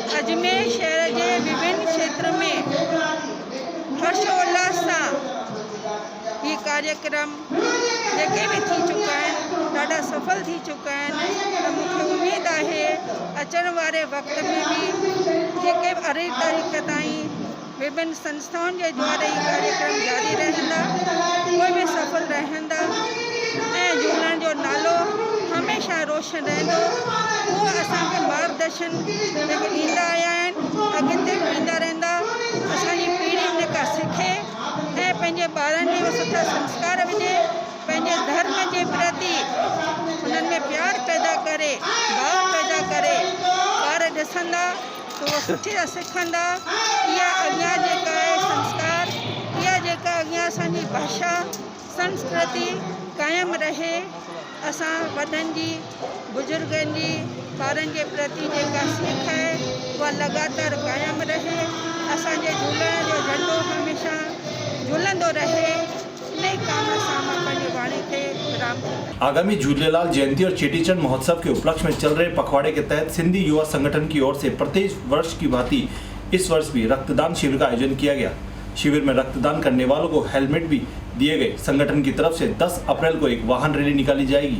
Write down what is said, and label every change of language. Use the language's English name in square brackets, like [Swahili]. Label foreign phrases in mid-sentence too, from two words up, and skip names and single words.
[Sindhi] अजमेर [Hindi] शहर के विभिन्न क्षेत्र में हर्षोल्लास [Sindhi] सां ये कार्यक्रम जेके भी थी चुका आहिनि ॾाढा सफल थी चुका आहिनि। त मूंखे उमेद आहे अचण वारे वक़्त में भी जेके 18 तारीख़ ताईं विभिन्न संस्थाउनि जे द्वारा ये कार्यक्रम जारी रहंदा, उहे भी सफल रहंदा ऐं झूलण जो नालो हमेशह रोशन रहंदो। उहो असांखे मार्गदर्शन जेके ॾींदा आया आहिनि अॻिते ॾींदा रहंदा। असांजी पीढ़ी उनखां सिखे ऐं पंहिंजे ॿारनि खे सुठा संस्कार विझे, पंहिंजे [Hindi] धर्म के प्रति [Sindhi] उन्हनि में प्यार पैदा करे, भाव पैदा करे। ॿार ॾिसंदा तो वो सुठी सिखंदा। इहा अॻियां जेका आहे संस्कार, इहा जेका अॻियां असांजी भाषा संस्कृति कायम रहे। असां वॾनि जी बुजुर्गनि जी ॿारनि [Hindi] के प्रति [Sindhi] जेका सीख [Hindi] है वह लगातार [Sindhi] कायम रहे। असांजे झूलण जो झंडो हमेशह झूलंदो रहे। नई काम सां मां पंहिंजी वाणी खे विराम थी। [Hindi] आगामी झूलेलाल जयंती और चेटीचंड महोत्सव के उपलक्ष्य में चल रहे पखवाड़े के तहत सिंधी युवा संगठन की ओर से प्रत्येक वर्ष की भांति इस वर्ष भी रक्तदान शिविर का आयोजन किया गया। शिविर में रक्तदान करने वालों को हेलमेट भी दिए गए। संगठन की तरफ से 10 अप्रैल को एक वाहन रैली निकाली जाएगी।